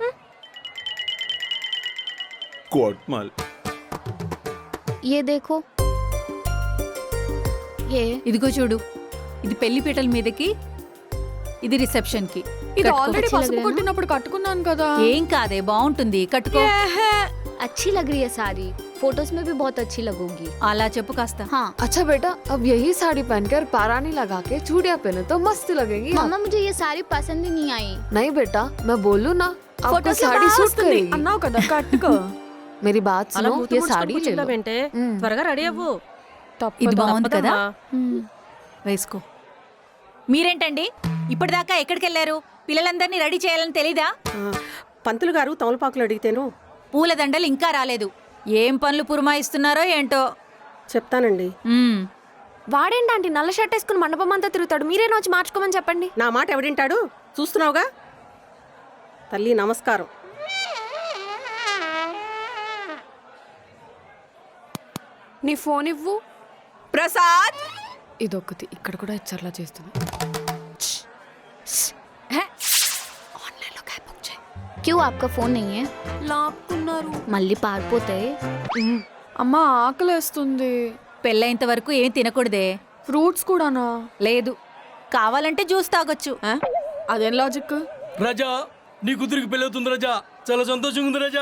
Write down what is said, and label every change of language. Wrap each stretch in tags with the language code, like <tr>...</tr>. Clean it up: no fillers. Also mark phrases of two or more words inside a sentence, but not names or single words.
<te>కోట్మాల్.</te> <hi>ए देखो, ए</hi> <te>ఇదిగో చూడు, ఇది పెళ్లి పీటల మీదకి, ఇది రిసెప్షన్ కి. ఇది ఆల్రెడీ పసుపు కొట్టినప్పుడు కట్టుకున్నాను కదా. ఏం కాదే, బాగుంటుంది, కట్టుకో.</te> <hi>अच्छी लग रही है साड़ी, फोटोज में भी बहुत अच्छी लगोगी.</hi> <te>అలా చెప్పు కాస్త.</te> <hi>हाँ. अच्छा बेटा, अब यही साड़ी पहनकर पारानी लगा के चूड़ियां पहने तो मस्त लगेगी. मम्मा मुझे ये साड़ी पसंद ही नहीं आई. नहीं बेटा, मैं बोलूं ना, आपको ఫోటోస్ साड़ी सूट करेगी.</hi> <te>అన్నావు కదా కట్టుకో. मेरी बात सुनो, ये साड़ी ले लो. త్వరగా రెడీ అవ్వు. ఇది బాగుంది కదా, వేసుకో. మీరేంటండి ఇప్పటిదాకా ఎక్కడికి వెళ్ళారు? పిల్లలందరినీ రెడీ చేయాలని తెలీదా? పంతులు గారు తమలపాకులు అడిగితేను పూలదండలు ఇంకా రాలేదు. ఏం పనులు పురమాయిస్తున్నారో ఏంటో. చెప్తానండి. వాడేంటంటే నల్ల షర్ట్ వేసుకుని మండపం అంతా తిరుగుతాడు, మీరేనా వచ్చి మార్చుకోమని చెప్పండి. నా మాట ఎవడింటాడు? చూస్తున్నావుగా. తల్లి నమస్కారం. నీ ఫోన్ ఇవ్వు. ప్రసాద్, ఇదొక్కటి ఇక్కడ కూడా ఇచ్చర్లా చేస్తుంది.</te> <hi>क्यों आपका फोन नहीं है?</hi> <te>లాక్కున్నారు. మళ్ళీ పారిపోతాయి. అమ్మ ఆకలేస్తుంది. పెళ్ళైనంత వరకు ఏం తినకూడదే. ఫ్రూట్స్ కూడానా? లేదు, కావాలంటే జ్యూస్ తాగొచ్చు. అదేం లాజిక్? రాజా, నీ కూతురికి పెళ్ళి అవుతుంది రాజా, చాలా సంతోషంగా ఉంది రాజా.</te>